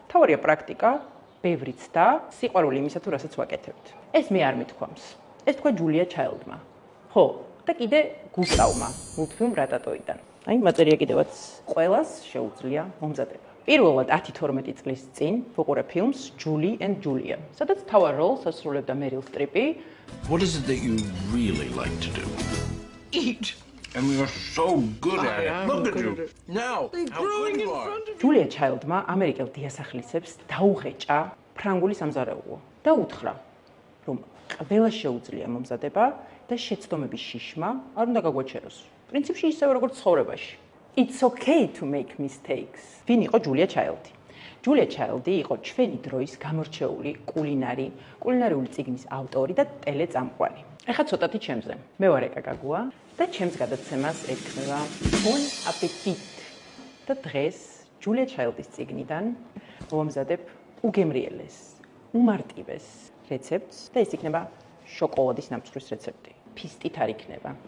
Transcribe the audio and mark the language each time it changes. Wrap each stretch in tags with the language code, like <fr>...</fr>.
<ka>თავარია პრაქტიკა, ბევრიც და სიყვარული იმისა თუ რასაც ვაკეთებთ. ეს მე არ მithქვამს. ეს თქვა ჯულია ჩაილდმა. ხო, და კიდე გუსტავმა, მულტფილმ რატატოიდან. აი, მაწერია კიდევაც ყველას შეუძლია მომზადება. პირველად 10-12 წლის წინ ვუყურე ფილმს Julie and Julia, სადაც თავარ როლს ასრულებდა Meryl Streep.</ka> <en>What is it that you really like to do? Eat. And you're so good at it. Look at you. Now, how good you are.</en> <ka>Julia Childმა ამერიკელ დიასახლისებს დაუღეჭა ფრანგული სამზარეულო და უთხრა, რომ ყველა შეუძლია მომზადება და შეცდომების შიშმა არ უნდა გაგვაჩეროს. პრინციპში ისევე როგორც ცხოვრებაში.</ka> <en>It's okay to make mistakes.</en> <ka>ვინ იყო ჯულია ჩაილდი? ჯულია ჩაილდი იყო ჩვენი დროის გამორჩეული კულინარიული წიგნის ავტორი და ტელეწამყვანი. ეხლა ცოტათი ჩემზე. მე ვარ ეკა გაგუა და ჩემს გადაცემას ექნება Bon Appetit. და დღეს ჯულია ჩაილდის წიგნიდან ვამზადებ უგემრიელეს, უმარტივეს რეცეპტს და ეს იქნება შოკოლადის ნამცხვრის რეცეპტი. ფისტით არ იქნება.</ka>